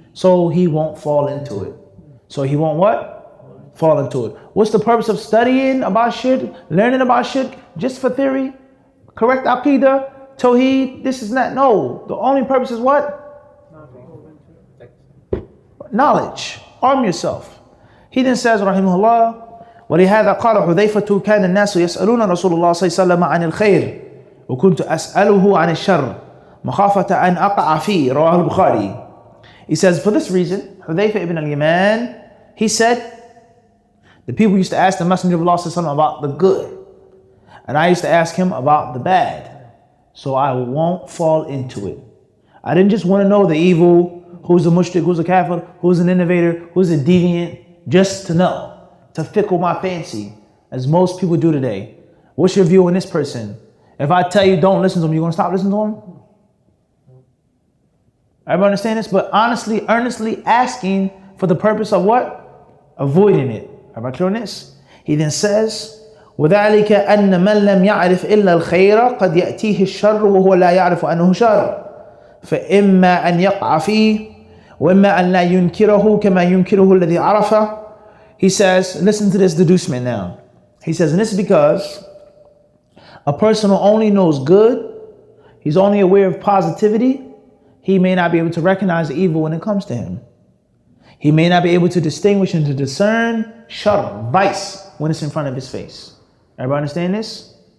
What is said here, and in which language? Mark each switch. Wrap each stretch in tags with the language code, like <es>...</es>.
<en>So he won't fall into it. So he won't what? Fall into it. What's the purpose of studying about shirk? Learning about shirk? Just for theory? Correct aqidah? Tawheed? This is not. No. The only purpose is what? Knowledge. Arm yourself. He then says,</en> <ar>rahimahullah, ولهذا قال حذيفة كان الناس يسألون رسول الله صلى الله عليه وسلم عن الخير وكنت أسأله عن الشر مخافة أن أقع فيه رواه البخاري.</ar> <en>He says, for this reason, Hudhayfa ibn al-Yaman, he said, the people used to ask the Messenger of Allah</en> <ar>صلى الله عليه وسلم</ar> <en>about the good, and I used to ask him about the bad, so I won't fall into it. I didn't just want to know the evil, who's a mushrik, who's a kafir, who's an innovator, who's a deviant, just to know. To fickle my fancy, as most people do today. What's your view on this person? If I tell you don't listen to him, you gonna stop listening to him? Everybody understand this? But honestly, earnestly asking for the purpose of what? Avoiding it. Everybody clear on this?</en> <ar>He then says, وَذَلِكَ أَنَّ مَنْ لَمْ يَعْرِفْ إِلَّا الْخَيْرَ قَدْ يَأْتِيهِ الشَّرُّ وَهُوَ لَا يَعْرِفُ أَنَّهُ شَرٌّ فَإِمَّا أَنْ يَقْعَ فِيهِ وَإِمَّا أَنْ لَا يُنْكِرَهُ كَمَا يُنْكِرُهُ الَّذِي عَرَفَهُ.</ar> <en>He says, listen to this deducement now. He says, and this is because a person who only knows good, he's only aware of positivity, he may not be able to recognize the evil when it comes to him. He may not be able to distinguish and to discern shar, vice, when it's in front of his face. Everybody understand this?</en>